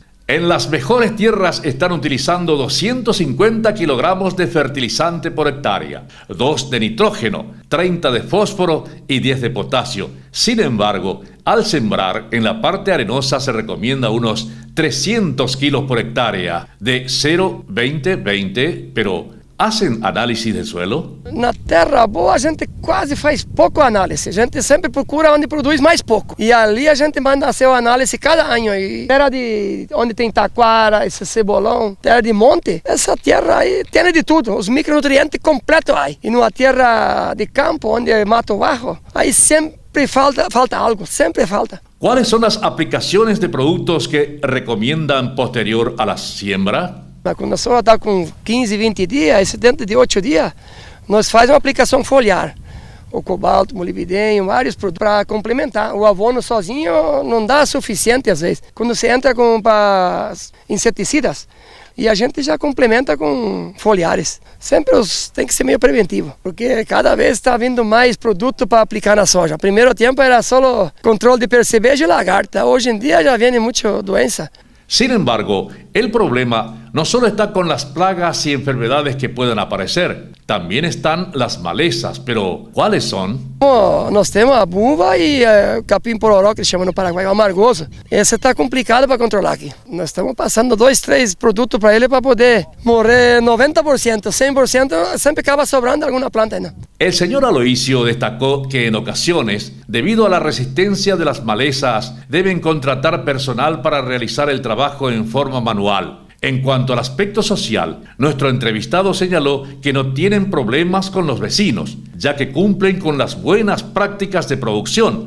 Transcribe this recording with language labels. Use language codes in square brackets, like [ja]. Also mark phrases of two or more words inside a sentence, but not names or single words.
[es] En las mejores tierras están utilizando 250 kilogramos de fertilizante por hectárea, 2 de nitrógeno, 30 de fósforo y 10 de potasio. Sin embargo, al sembrar, en la parte arenosa se recomienda unos 300 kilos por hectárea de 0,20-20, pero ¿hacen análisis del suelo? [pt] Na terra boa a gente quase faz pouco análise, a gente sempre procura onde produz mais pouco. E ali a gente manda seu análise cada ano. E terra de onde tem taquara, esse cebolão, terra de monte, essa terra aí tem de tudo, os micronutrientes completos aí. E numa terra de campo, onde é mato baixo, aí sempre falta algo, sempre falta. [es] ¿Cuáles son las aplicaciones de productos que recomiendan posterior a la siembra? [pt] Quando a soja está com 15, 20 dias, dentro de 8 dias, nós fazemos uma aplicação foliar. O cobalto, molibdênio, vários produtos para complementar. O abono sozinho não dá suficiente às vezes. Quando você entra com inseticidas, e a gente já complementa com foliares. Sempre tem que ser meio preventivo, porque cada vez está vindo mais produto para aplicar na soja. Primeiro tempo era só controle de percevejo e lagarta. Hoje em dia já vem muita doença. [es] Sin embargo, el problema no solo está con las plagas y enfermedades que puedan aparecer, también están las malezas, pero ¿cuáles son? [pt] Nós temos a buva e o capim-pororó, que eles chamam no Paraguai, o amargoso. Esse está complicado para controlar aqui. Nós estamos passando 2, 3 produtos para ele para poder morrer 90%, 100%, sempre acaba sobrando alguna planta ainda. [es] El señor Aloisio destacó que en ocasiones, debido a la resistencia de las malezas, deben contratar personal para realizar el trabajo en forma manual. En cuanto al aspecto social, nuestro entrevistado señaló que no tienen problemas con los vecinos, ya que cumplen con las buenas prácticas de producción.